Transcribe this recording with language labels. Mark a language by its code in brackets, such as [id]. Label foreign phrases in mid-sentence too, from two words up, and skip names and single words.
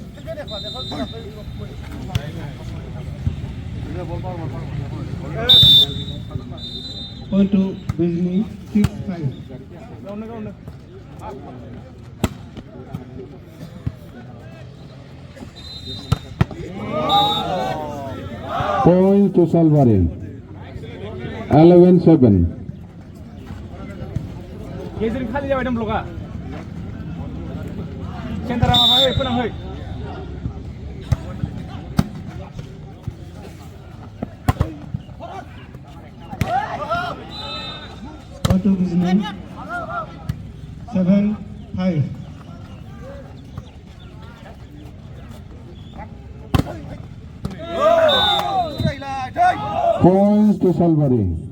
[en] Point to Bijni. 6-5. Points to Salbari. 11-7. [brx] गेजेर खालि जाबाय दं ब्लका सेन्टारा माबा फोनांहै [en] Point to Bijni. 7-5. Points to Salbari.